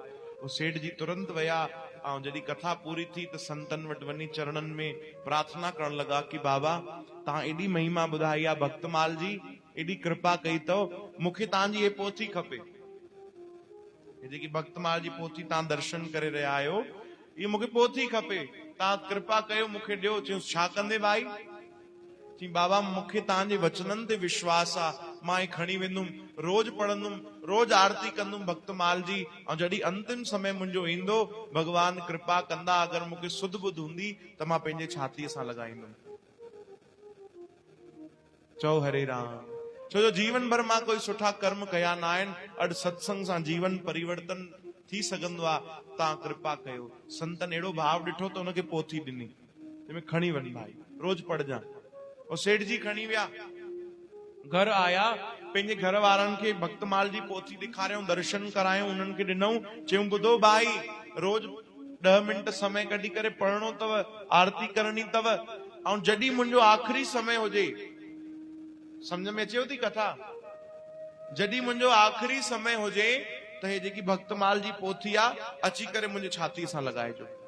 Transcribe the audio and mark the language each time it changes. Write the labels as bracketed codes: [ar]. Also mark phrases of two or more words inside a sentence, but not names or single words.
[sd] वो सेठ जी तुरंत विया ऐं जॾहिं कथा पूरी थी त संतन वटि वञी चरणनि में प्रार्थना करण लॻा कि बाबा तव्हां एॾी महिमा ॿुधाई आहे भक्तमाल जी, एॾी कृपा कई अथव, मूंखे तव्हांजी ये पोथी खपे। ये जेकी भक्तमाल जी पोथी तव्हां दर्शन करे रहिया आहियो, ये मूंखे पोथी खपे, तव्हां कृपा कयो मूंखे ॾियो। चयो छा कंदे भाई? चई बाबा मूंखे तव्हांजे वचननि ते विश्वास आहे, मां खणी वेंदुमि, रोज पढ़ंदुमि, रोज आरती कंदुमि भक्तमाल जी, ऐं जॾहिं अंतिम समय मुंहिंजो ईंदो भगवान कृपा कंदा, अगर मूंखे सुध बुध हूंदी त मां पंहिंजे छातीअ सां लॻाईंदुमि। चओ हरे राम। छो जो जीवन भर मां कोई सुठा कर्म कया न आहिनि, अॼु सत्संग सां जीवन परिवर्तन थी सघंदो आहे, तव्हां कृपा कयो। संतन अहिड़ो भाव ॾिठो त उनखे पोथी ॾिनी, तंहिंमें खणी वञ भाई, रोज पढ़जां। और सेठ जी खणी विया, घर आया, पंहिंजे घर वारनि खे भक्तमाल जी पोथी ॾेखारियऊं, दर्शन करायूं, उन्हनि खे ॾिनऊं। चयूं ॿुधो भाई, रोज 10 मिंट समय कढी करे पढ़णो अथव, आरती करणी अथव, ऐं जॾहिं मुंहिंजो आख़िरी समय हुजे, सम्झ में अचेव थी कथा, जॾहिं मुंहिंजो आख़िरी समय हुजे त हे जेकी भक्तमाल जी पोथी आहे अची करे मुंहिंजे छातीअ सां लॻाइजो।